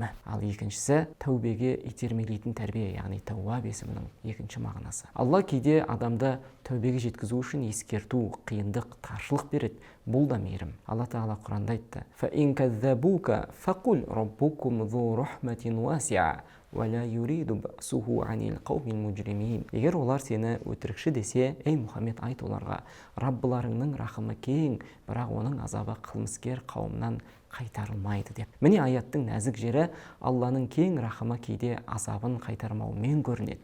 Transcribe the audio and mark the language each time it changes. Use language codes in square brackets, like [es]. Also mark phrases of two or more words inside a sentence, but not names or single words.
[kk] Ал екіншісі тәубеге итермелейтін тәрбие, яғни тауаб есімінің екінші мағынасы. Алла кейде адамды тәубеге жеткізу үшін ескерту, қиындық, таршылық береді. Бұл да мейірім. Алла тағала Құранда айтты: [ar] «فإن كذبوك فقل ربكم ذو رحمة واسعة ولا يرد بأسه عن القوم المجرمين». [kk] Егер олар сені өтірікші десе, ей Мұхаммед, айт оларға: Раббыларыңның рахымы кең, бірақ оның азабы қылмыскер қауымнан қайтарылмайды деп. Міне аяттың нәзік жері Алланың кең рахымы кейде азабын қайтармаумен көрінеді.